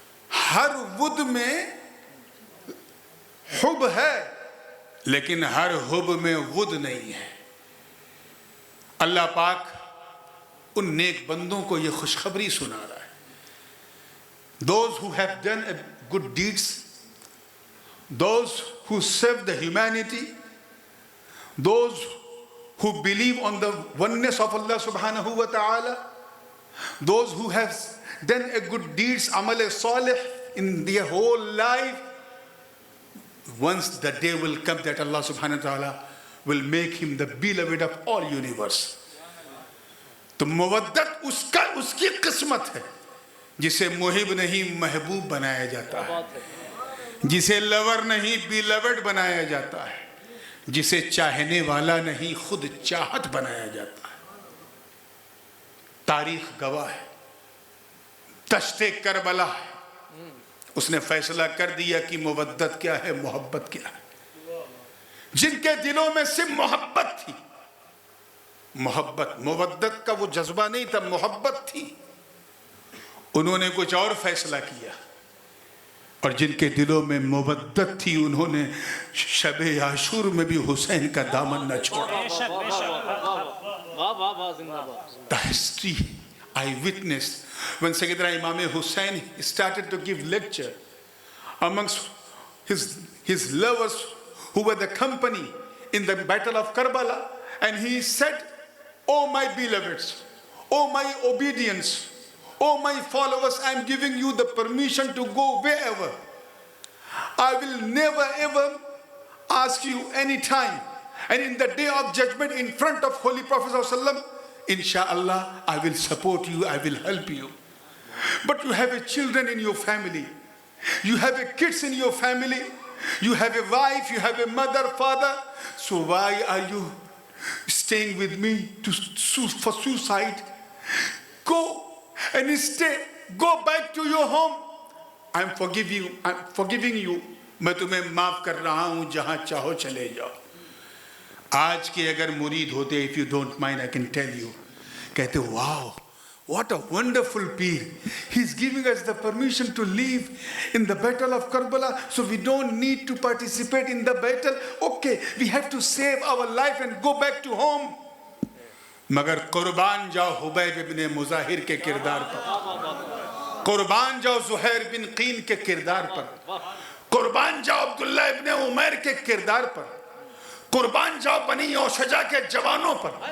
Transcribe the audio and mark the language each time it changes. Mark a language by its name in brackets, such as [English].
[Urdu] ہر with میں حب ہے لیکن ہر حب میں ود نہیں ہے. اللہ پاک ان نیک بندوں کو یہ خوشخبری سنا رہا ہے. [English] Those who have done good deeds, those who serve the humanity, those who believe on the oneness of Allah subhanahu wa ta'ala, those who have done a good deeds, amal salih in their whole life, once the day will come that Allah subhanahu wa ta'ala will make him the beloved of all universe. [Urdu] تو مودت اس کی قسمت ہے جسے محب نہیں محبوب بنایا جاتا ہے, جسے لور نہیں بیلوڈ بنایا جاتا ہے, جسے چاہنے والا نہیں خود چاہت بنایا جاتا ہے. تاریخ گواہ ہے, دشت کربلا ہے, اس نے فیصلہ کر دیا کہ مودت کیا ہے, محبت کیا ہے. جن کے دلوں میں صرف محبت تھی, مودت کا وہ جذبہ نہیں تھا, محبت تھی, انہوں نے کچھ اور فیصلہ کیا. اور جن کے دلوں میں مودت تھی انہوں نے شب عاشور میں بھی حسین کا دامن نہ چھوڑا. [English] The history I witnessed when Sayyidina Imam Hussain started to give lecture amongst his lovers who were the company in the battle of Karbala, and he said, "Oh my beloveds, oh my obedience, oh my followers, I am giving you the permission to go wherever. I will never ever ask you any time. And in the day of judgment in front of Holy Prophet ﷺ, inshallah, I will support you, I will help you. But you have children in your family. You have kids in your family. You have a wife, you have a mother, father. So why are you staying with me for suicide? Go and stay. Go back to your home. I'm forgiving you. [Urdu] میں تمہیں معاف کر رہا ہوں, جہاں چاہو چلے جاؤ. آج کے اگر مرید ہوتے, [English] if you don't mind, I can tell you, [Urdu] کہتے [English] wow, what a wonderful peer. He's giving us the permission to leave in the battle of Karbala, so we don't need to participate in the battle. Okay, we have to save our life and go back to home. [Urdu] مگر قربان جاؤ حبیب ابن مظاہر کے کردار پر, قربان جاؤ زہیر بن قین کے کردار پر, قربان جاؤ عبداللہ ابن عمیر کے کردار پر, قربان جاؤ بنی اوشجا کے جوانوں پر,